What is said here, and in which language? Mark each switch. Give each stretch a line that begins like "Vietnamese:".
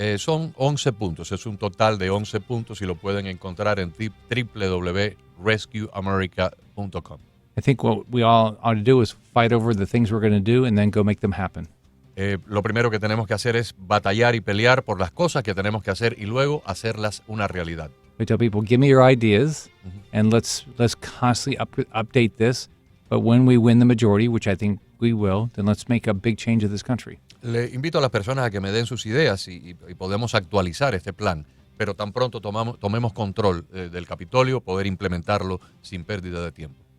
Spanish: Son 11 puntos. Es un total de 11 puntos y lo pueden encontrar en www.rescueamerica.com.
English: I think what we all ought to do is fight over the things we're going to do and then go make them happen.
Spanish: Lo primero que tenemos que hacer es batallar y pelear por las cosas que tenemos que hacer y luego hacerlas una realidad.
English: We tell people, give me your ideas, and let's constantly update this. But when we win the majority, which I think we will, then let's make a big change of this country.
Spanish: Le invito a las personas a que me den sus ideas y podemos actualizar este plan. Pero tan pronto tomemos control del Capitolio, poder implementarlo sin pérdida de tiempo.